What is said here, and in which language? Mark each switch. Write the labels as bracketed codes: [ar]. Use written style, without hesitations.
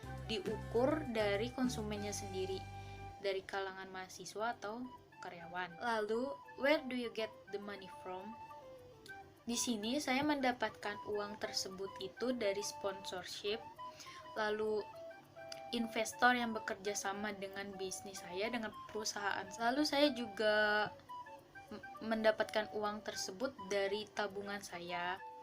[id] diukur dari konsumennya sendiri, dari kalangan mahasiswa atau karyawan. Lalu, [en] where do you get the money from? [id] Di sini saya mendapatkan uang tersebut itu dari sponsorship, lalu investor yang bekerja sama dengan bisnis saya, dengan perusahaan. Lalu saya juga mendapatkan uang tersebut dari tabungan saya.